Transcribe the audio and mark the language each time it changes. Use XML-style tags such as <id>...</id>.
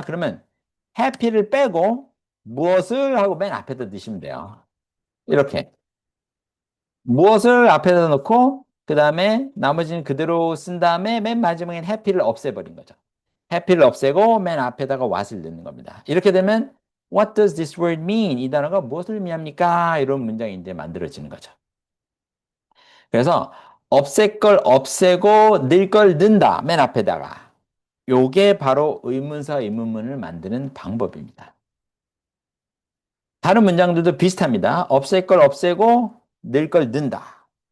<ko>그러면 happy를 빼고 무엇을 하고 맨 앞에다 넣으시면 돼요. 이렇게. 무엇을 앞에다 놓고 그 다음에 나머지는 그대로 쓴 다음에 맨 마지막엔 happy를 없애버린 거죠. happy를 없애고 맨 앞에다가 what을 넣는 겁니다. 이렇게 되면</ko> <en>What does this word mean?</en> <ko>이 단어가 무엇을 의미합니까? 이런 문장이 이제 만들어지는 거죠. 그래서 없앨 걸 없애고 넣을 걸 넣는다. 맨 앞에다가. 요게 바로 의문사 의문문을 만드는 방법입니다. 다른 문장들도 비슷합니다. 없앨 걸 없애고 넣을 걸 넣는다.</ko>